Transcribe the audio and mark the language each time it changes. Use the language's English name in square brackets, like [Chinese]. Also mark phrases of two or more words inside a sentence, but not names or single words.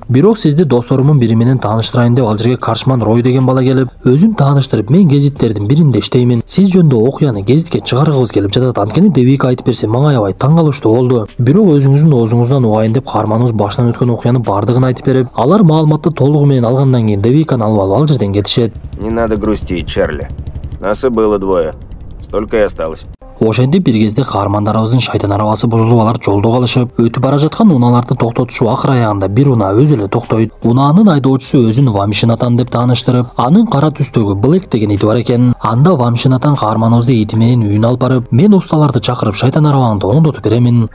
[Kyrgyz] Бирок сизди досторумдун бири менен тааныштырайын деп ал жерге Каршман Рой деген бала келип, өзүн тааныштырып, мен гезиттердин биринде иштеймин. Сиз жөнүндө окуяны гезитке чыгаргыбыз келип жатат. Анткени Девика айтып берсе мага аябай таң калыштуу болду. Бирок өзүңүздүн оозуңуздан угайын деп каарманыбыз башынан өткөн окуянын бардыгын айтып берип, алар маалыматты толугу менен алгандан кийин Девиканы алып ал жерден кетишет. [Russian] Не надо грустить, Чарли. Нас и было двое. Столько и осталось. [Kyrgyz] Ошентип бир кезде каармандарыбыздын шайтан арабасы бузулуп алар жолдо калышып, өтүп бара жаткан унааларды токтотушуп акыр аягында бир унаа өзү эле токтойт. Унаанын айдоочусу өзүн Вамшинатан деп тааныштырып, анын кара түстөгү Блэк деген ити бар экен. Анда Вамшинатан каарманыбызды ити менен үйүнө алып барып, мен усталарды чакырып шайтан арабаңды оңдотуп беремин.